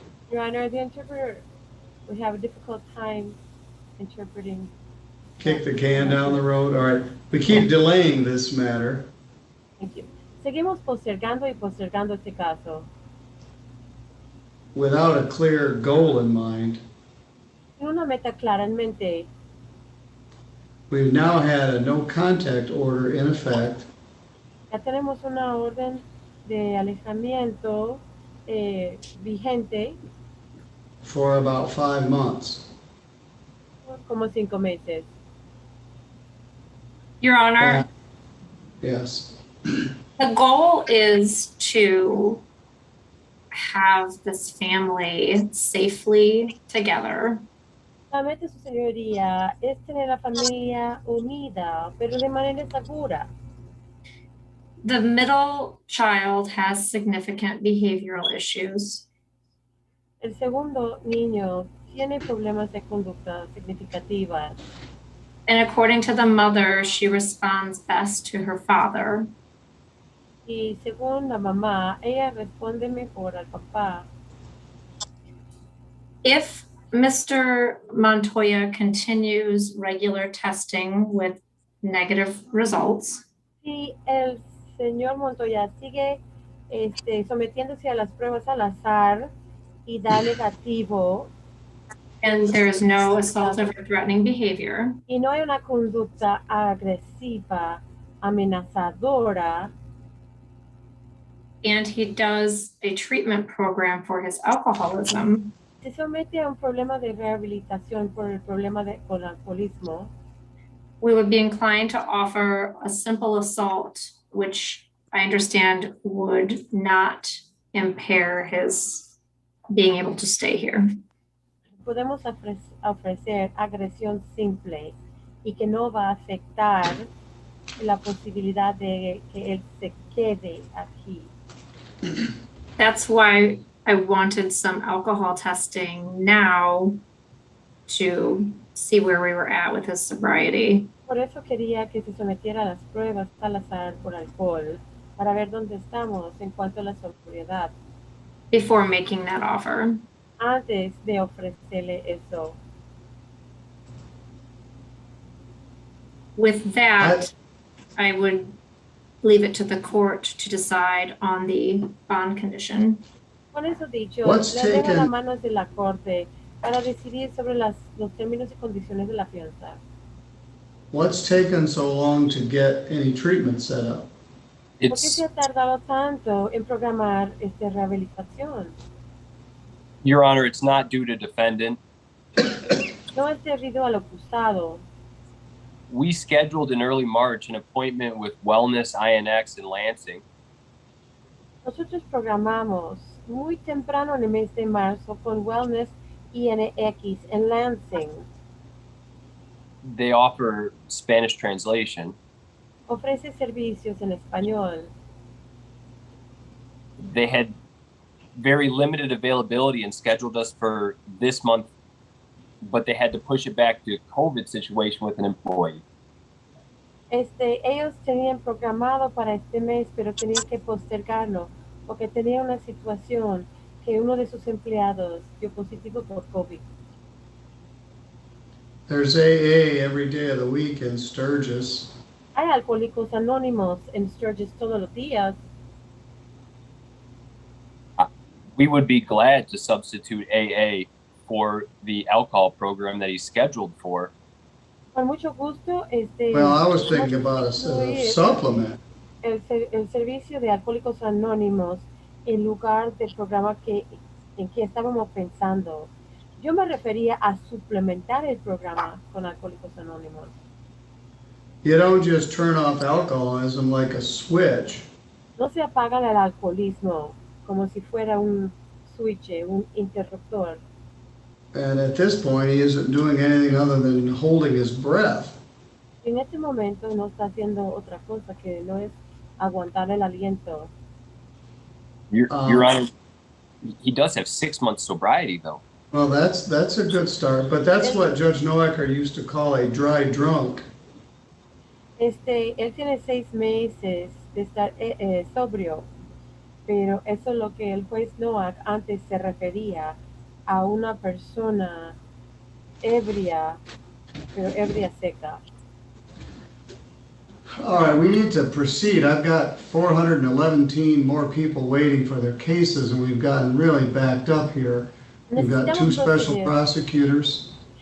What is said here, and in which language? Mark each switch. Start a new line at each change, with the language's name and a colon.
English: Your Honor, the interpreter would have a difficult time interpreting. Kick the can down the road. All right. We keep delaying this matter. Thank you.
Spanish: Seguimos postergando y postergando este caso.
English: Without a clear goal in mind.
Spanish: Sin una meta clara en mente.
English: We've now had a no contact order in effect.
Spanish: Ya tenemos una orden de alejamiento vigente.
English: For about 5 months.
Spanish: Como 5 meses.
English: Your Honor. Yes. The goal is to have this family safely together.
Spanish: La meta, su señoría, es tener la familia unida, pero de manera segura.
English: The middle child has significant behavioral issues.
Spanish: El segundo niño tiene problemas de conducta significativas.
English: And according to the mother, she responds best to her father.
Spanish: Y según la mamá, ella responde mejor al papá.
English: If Mr. Montoya continues regular testing with negative results,
Spanish: Si el señor Montoya sigue sometiéndose a las pruebas al azar y da negativo,
English: and there is no assaultive or threatening behavior,
Spanish: y no hay una conducta agresiva, amenazadora,
English: and he does a treatment program for his alcoholism,
Spanish: se somete a un problema de rehabilitación por el problema con alcoholismo,
English: we would be inclined to offer a simple assault, which I understand would not impair his being able to stay here.
Spanish: podemos ofrecer agresión simple y que no va a afectar la posibilidad de que él se quede aquí.
English: That's why I wanted some alcohol testing now to see where we were at with his sobriety.
Spanish: Por eso quería que se sometiera a las pruebas al azar por alcohol para ver dónde estamos en cuanto a la sobriedad
English: Before making that offer.
Spanish: antes de ofrecerle eso.
English: With that, I would leave it to the court to decide on the bond condition.
Spanish: Con eso dicho,
English: What's
Spanish: le dejo
English: taken-
Spanish: las manos de la corte para decidir sobre los términos y condiciones de la fianza.
English: What's taken so long to get any treatment set up?
Spanish: ¿Por qué se ha tardado tanto en programar esta rehabilitación?
English: Your Honor, it's not due to defendant.
Spanish: No es debido al acusado.
English: We scheduled in early March an appointment with Wellness INX in Lansing.
Spanish: Nosotros programamos muy temprano en el mes de marzo con Wellness INX en Lansing.
English: They offer Spanish translation.
Spanish: Ofrece servicios en español.
English: They had very limited availability and scheduled us for this month, but they had to push it back to COVID situation with an employee.
Spanish: Ellos tenían programado para este mes, pero tenían que postergarlo porque tenía una situación que uno de sus empleados dio positivo por COVID.
English: There's AA every day of the week in Sturgis.
Spanish: Hay alcohólicos anónimos en Sturgis todos los días.
English: We would be glad to substitute AA for the alcohol program that he's scheduled for.
Spanish: Con mucho gusto.
English: Well, I was thinking about a supplement.
Spanish: El servicio de alcohólicos anónimos en lugar del programa en que estábamos pensando. Yo me refería a suplementar el programa con alcohólicos anónimos.
English: You don't just turn off alcoholism like a switch.
Spanish: No se apaga el alcoholismo como si fuera un switch, un interruptor.
English: And at this point, he isn't doing anything other than holding his breath.
Spanish: En este momento no está haciendo otra cosa que no es aguantar el aliento.
English: Your Honor, he does have 6 months sobriety, though. Well, that's a good start, but that's what Judge Noacker used to call a dry drunk.
Spanish: Él tiene 6 meses de estar sobrio, pero eso es lo que el juez Noack antes se refería a una persona ebria, pero ebria seca.
English: All right, we need to proceed. I've got 411 more people waiting for their cases, and we've gotten really backed up here. We've got 2 special prosecutors.